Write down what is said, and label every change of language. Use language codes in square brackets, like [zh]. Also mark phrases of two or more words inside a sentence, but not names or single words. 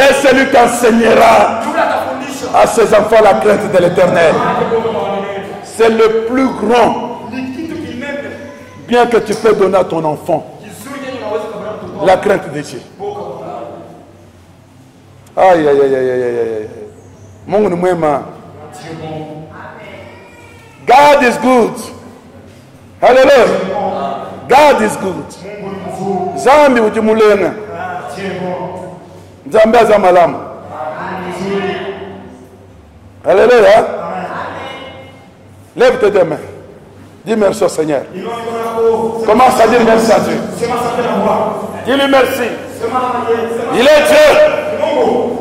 [fr] Et celui qui enseignera à ses enfants la crainte de l'Éternel. C'est le plus grand bien que tu peux donner à ton enfant. La crainte de Dieu. Aïe, aïe, aïe, aïe, aïe, aïe. [sw] Mungu ni mwema. [en] God is good. Hallelujah. God is good. [kg] Zambi ujimulenga. Zambi za malamu. [fr] Alléluia. Lève tes deux mains. Dis merci au Seigneur. Commence à dire merci à Dieu. Dis-lui merci. Il est Dieu.